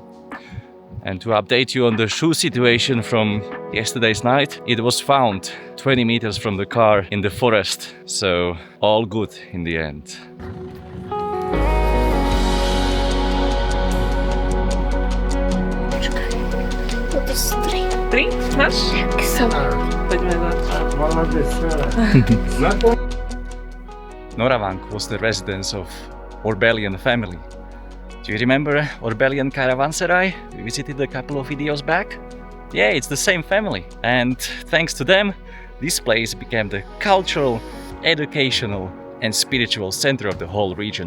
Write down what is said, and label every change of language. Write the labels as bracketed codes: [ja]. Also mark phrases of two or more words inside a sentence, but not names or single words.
[en] And to update you on the shoe situation from yesterday's night, it was found 20 meters from the car in the forest, so all good in the end. [pl] To jest string. Drink? Masz? [sk] Poďme na to. [en] Noravank was the residence of Orbelian family. Do you remember Orbelian caravanserai? We visited a couple of videos back. Yeah, it's the same family. And thanks to them, this place became the cultural, educational and spiritual center of the whole region.